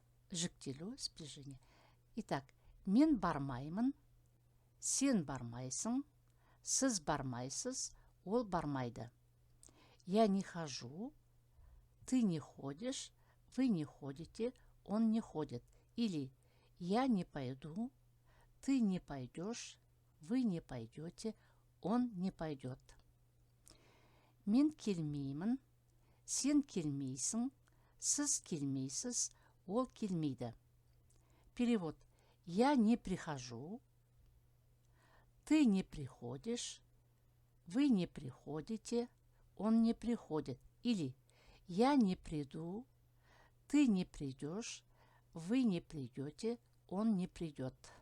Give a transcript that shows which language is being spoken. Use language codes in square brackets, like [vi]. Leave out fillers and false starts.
[kk] Жіктелу, спряжение. Итак, мен бармаймын, сен бармайсың, сіз бармайсыз, ол бармайды. [ru] Я не хожу, ты не ходишь, вы не ходите, он не ходит. Или я не пойду, ты не пойдешь, вы не пойдете, он не пойдет. [kk] Мен келмеймін, сен келмейсің, сіз келмейсіз, ол келмейді. [ru] Перевод. Я не прихожу, ты не приходишь, вы не приходите, он не приходит. Или я не приду, ты не придешь, вы не придете, он не придет.